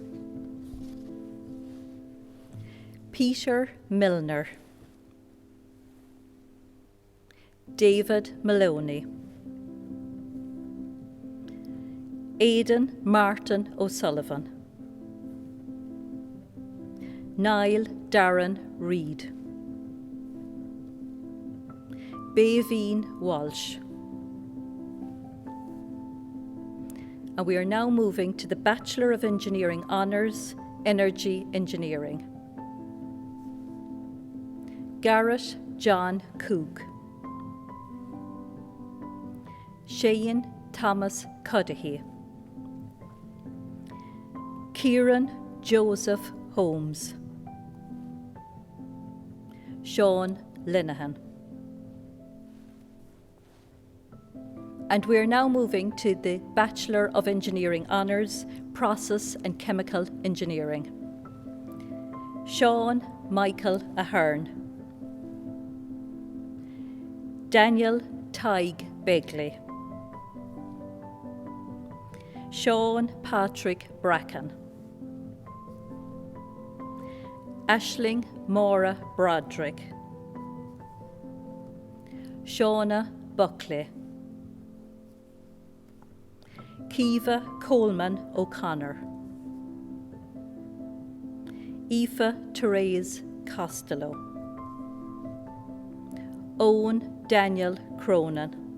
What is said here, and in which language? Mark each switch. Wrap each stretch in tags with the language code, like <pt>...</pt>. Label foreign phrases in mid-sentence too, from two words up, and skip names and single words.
<en>Peter Milner, David Maloney, Aidan Martin O'Sullivan, Niall Darren Reid, Baveen Walsh. And we are now moving to the Bachelor of Engineering Honours, Energy Engineering. Garrett John Cook, Shane Thomas Cudahy, Kieran Joseph Holmes, Sean Linehan. And we are now moving to the Bachelor of Engineering Honours, Process and Chemical Engineering. Sean Michael Ahern, Daniel Tig Begley, Sean Patrick Bracken, Aisling Maura Broderick, Shauna Buckley, Kiva Coleman O'Connor, Aoife Therese Costello, Owen Daniel Cronin,</en>